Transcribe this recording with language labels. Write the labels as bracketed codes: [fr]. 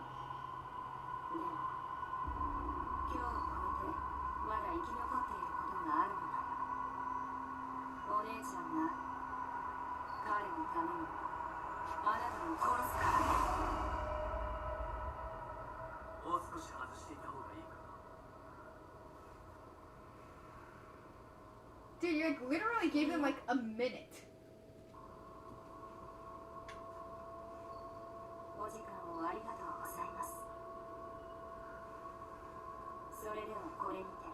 [ja] でも、今日を超えて、まだ生き残っていることがあるのなら、お姉ちゃんが彼のためにあなたを殺すからね。もう少し外していた方がいいかな。 [en] Dude, you like literally gave him like a minute. [ja] お時間をありがとうございます。それではこれにて。